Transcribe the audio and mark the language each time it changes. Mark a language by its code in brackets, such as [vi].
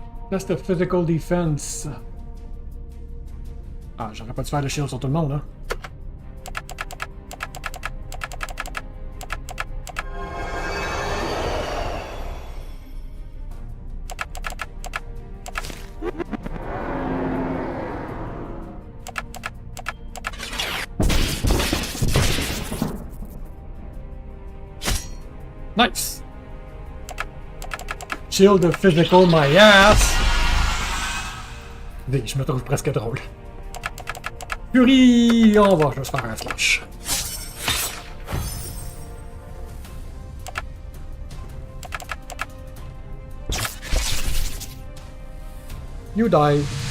[en] Test of physical defense. [fr] Ah, j'aurais pas dû faire le shield sur tout le monde, hein. [en] Nice! Shield of physical my ass! [fr] Je me trouve presque drôle. Fury! On va juste faire un flash. [en] You die.